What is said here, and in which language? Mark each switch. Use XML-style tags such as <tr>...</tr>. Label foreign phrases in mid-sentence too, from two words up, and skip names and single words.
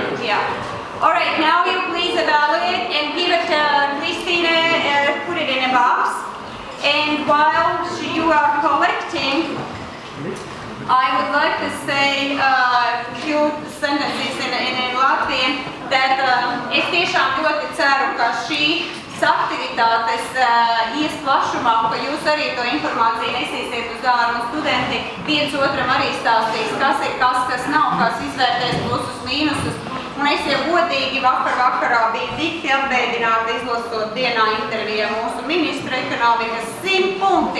<en>All right, now you please evaluate and give it to Christina, put it in a box. And while you are collecting, I would like to say a few sentences in Latvian that</en> <lv>es tiešām ļoti ceru, ka šī aktivitātes ies plašumā, ka jūs arī to informāciju nesīsiet uz ārā, un studenti viens otram arī stāstīs, kas ir kas nav, kas izvērtēs plusus, mīnusus. Un es jau godīgi vakarā biju dikti apbēdināta izlasot dienā intervijā mūsu ministru ekonomikas 100 punkti.</lv>